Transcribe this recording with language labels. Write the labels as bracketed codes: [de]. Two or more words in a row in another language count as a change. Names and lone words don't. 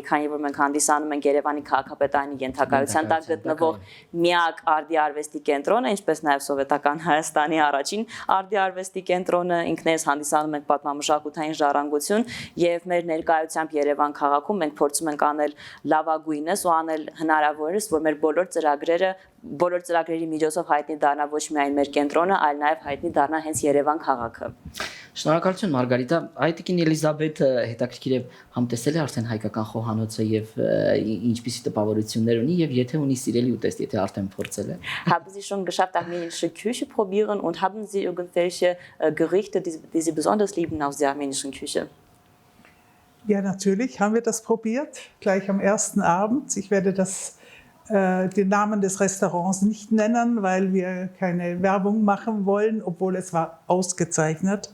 [hy] քանի որ մենք հանդիսանում ենք Երևանի քաղաքապետարանի ենթակայության տակ գտնվող միակ արդի արվեստի կենտրոնը, ինչպես նաեւ սովետական Հայաստանի առաջին արդի արվեստի կենտրոնը, ինքներս հանդիսանում ենք պատմամշակութային ժառանգություն եւ մեր ներկայությամբ Երևան քաղաքում մենք փորձում ենք անել լավագույնս ու անել հնարավորինս, որ մեր բոլոր ծրագրերի միջոցով հայտնի դառնա ոչ միայն մեր կենտրոնը, այլ նաև հայտնի դառնա հենց Երևան քաղաքը։ Շնորհակալություն Մարգարիտա, Տիկին Էլիզաբեթը հետաքրքիր է համտեսել է արդեն հայկական խոհանոցը եւ ինչպիսի տպավորություններ ունի եւ եթե ունի սիրելի ուտեստ, եթե արդեն փորձել է։ [de] Haben Sie schon geschafft, armenische Küche probieren und haben Sie irgendwelche Gerichte, die Sie besonders lieben aus der armenischen Küche? Ja, natürlich haben wir das probiert, gleich am ersten Abend. Ich werde den Namen des Restaurants nicht nennen, weil wir keine Werbung machen wollen, obwohl es war ausgezeichnet.